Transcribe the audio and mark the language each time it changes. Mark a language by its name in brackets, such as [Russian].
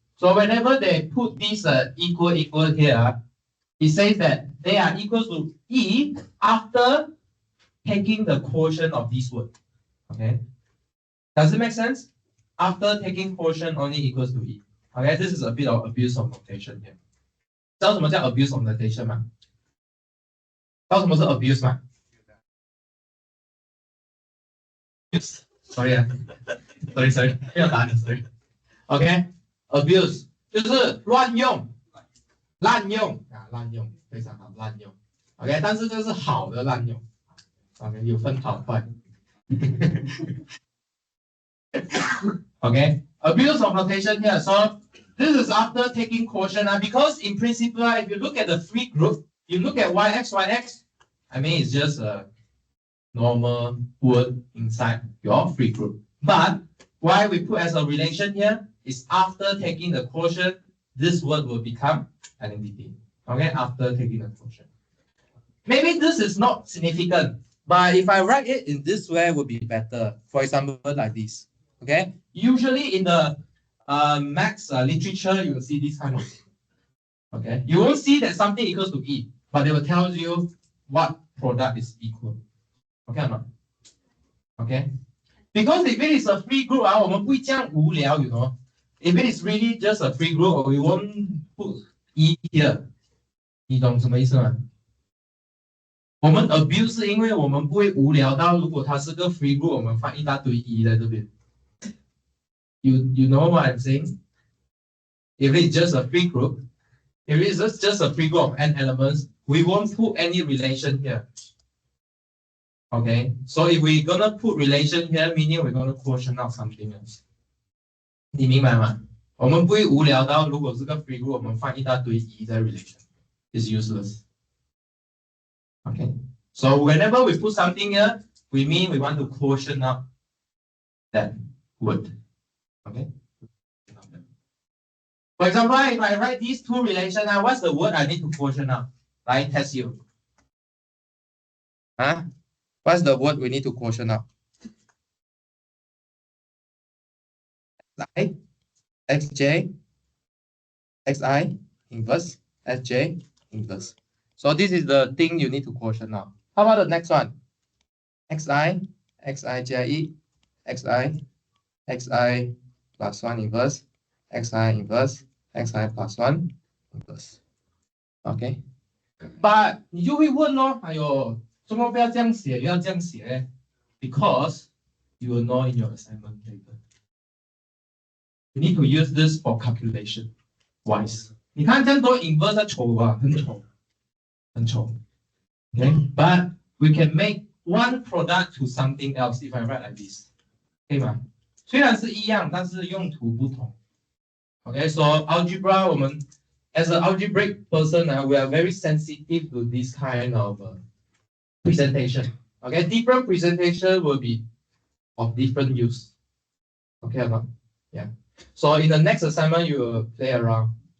[English] So whenever they put this equal here, it says that they are equal to E after taking the quotient of this word. Okay. Does it make sense? After taking quotient only equals to E. Okay, this is a bit of abuse of notation here. [Chinese] 知道什么叫 abuse of notation 吗？知道什么是 abuse 吗？ [English] Sorry ，sorry， [Chinese] 不要打你 ， [English] sorry。 [Chinese] OK，abuse 就是乱用，滥用，非常好，滥用。 OK， 但是这是好的滥用。 OK， 有分好坏。 [English] OK, abuse of notation here. So this is after taking quotient, because in principle, if you look at the free group, you look at yx, I mean it's just a normal word inside your free group. But why we put as a relation here is after taking the quotient, this word will become identity. Okay, after taking the quotient. Maybe this is not significant, but if I write it in this way, it would be better. For example, like this. Okay, usually in the maths literature, you will see this kind of thing. Okay, you won't see that something equals to E, but they will tell you what product is equal. Okay or not? Okay, because if it is a free group, [Chinese] 我们不会这样无聊 [English] you know. If it is really just a free group, we won't put E here. [Chinese] 你懂什么意思吗？我们 abuse 是因为我们不会无聊到，如果它是个 free group， 我们放一大堆 E 在这边。 [English] You know what I'm saying? If it's just a free group, if it's just a free group of n elements, we won't put any relation here. Okay, so if we're gonna put relation here, meaning we're gonna quotient out something else. [Chinese] 你明白吗？我们不会无聊到，如果是个 free group， 我们放一大堆 E 在 relation. [English] It's useless. Okay, so whenever we put something here, we mean we want to quotient out that word. Okay. For example, if I write these two relations, what's the word I need to quotient out? I test you. Huh? What's the word we need to quotient out? Xj, xi, inverse, sj, inverse. So this is the thing you need to quotient out. How about the next one? xi, xij, xi, xi plus 1 inverse, xi inverse, xi plus 1 inverse. Okay. [Chinese] But 你就会问咯，哎呦，怎么不要这样写，要这样写 ？ [English] Because you will know in your assignment paper. You need to use this for calculation wise. [Chinese] 你看这样多 inverse 丑吧，很丑，很丑。 [English] Okay, but we can make one product to something else if I write like this. [Chinese] 可以吗？虽然是一样，但是用途不同。 [English] Okay, so algebra [Chinese] 我们 [English] as an algebraic person, we are very sensitive to this kind of presentation. Okay, different presentation will be of different use. Okay or not? Yeah. So in the next assignment, you will play around.